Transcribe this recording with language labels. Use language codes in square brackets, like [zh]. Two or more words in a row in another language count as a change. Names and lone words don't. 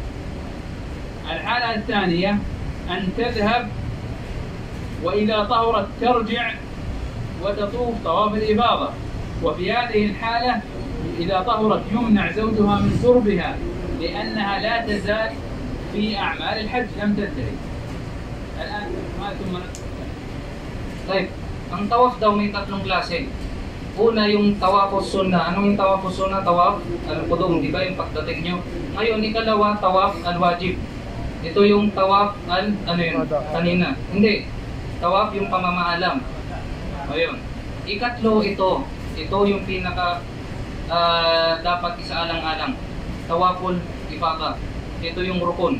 [ar] الحالة الثانية أن تذهب وإذا طهرت ترجع وتطوف طواف الإفاضة. وفي هذه الحالة إذا طهرت يمنع زوجها من قربها لأنها لا تزال في أعمال الحج لم تنتهي. الآن ما ثم [en] Right. [tl] Ang tawaf daw may 3 klase. Una yung [ar] طواف السنة. [tl] Ano yung [ar] طواف السنة طواف القدوم, [tl] di ba yung pagdating nyo? Ngayon, ikalawa, [ar] طواف الواجب. [tl] Ito yung tawaf ano yun? Kanina. Hindi. Tawaf yung pamamaalam. Ayun. Ikatlo, ito. Ito yung pinaka dapat isaalang-alang. [ar] طواف الإفاضة. [tl] Ito yung rukun.